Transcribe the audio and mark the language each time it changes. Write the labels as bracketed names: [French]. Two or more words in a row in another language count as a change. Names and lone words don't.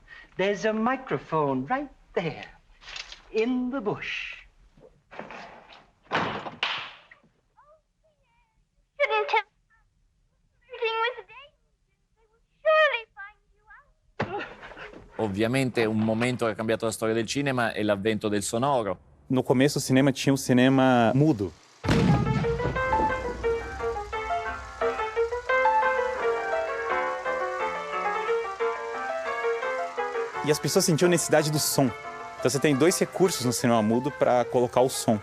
[English] There's a microphone right there, in the bush. Shouldn't have flirting with Dayton. They will surely find you out. [Italian] Ovviamente un momento che ha cambiato la storia del cinema è l'avvento del sonoro. [Portuguese] No começo o cinema tinha um cinema mudo. E as pessoas sentiam necessidade do som. Então você tem dois recursos no cinema mudo para colocar o som.